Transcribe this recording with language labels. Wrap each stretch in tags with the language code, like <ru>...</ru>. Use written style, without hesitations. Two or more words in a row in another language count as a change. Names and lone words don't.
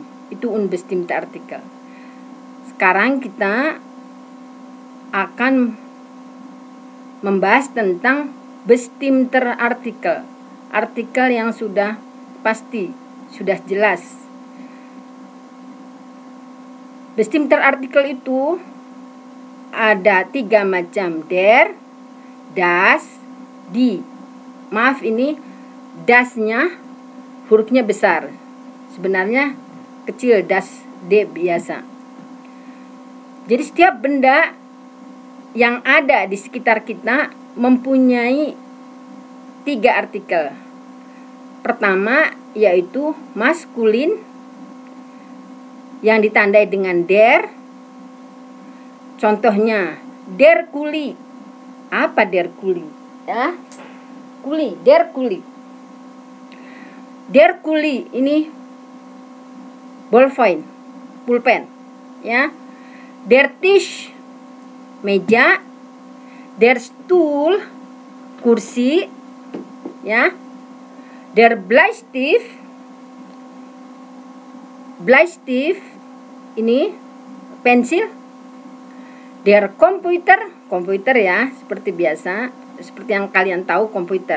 <id>Itu</id> <de>unbestimmter artikel.</de> <id>Sekarang kita akan membahas tentang</id> <de>bestimmter artikel,</de> <id>artikel yang sudah pasti, sudah jelas.</id> <de>Bestimmter artikel</de> <id>itu ada 3 macam:</id> <de>der, das, die.</de> <id>Maaf, ini das-nya hurufnya besar, sebenarnya kecil, das, d biasa. Jadi setiap benda yang ada di sekitar kita mempunyai 3 artikel. Pertama yaitu maskulin yang ditandai dengan der. Contohnya</id> <de>der Kuli.</de> <id>Apa</id> <de>der Kuli?</de> <id>Ya, kuli,</id> <de>der Kuli. Der Kuli</de> <id>ini pulpen, ya.</id> <de>Der Tisch,</de> <id>meja.</id> <de>Der Stuhl,</de> <id>kursi, ya.</id> <de>Der Bleistift</de> <id>ini pensil.</id> <de>Der komputer</de> <id>ya, seperti biasa, seperti yang kalian tahu, komputer.</id>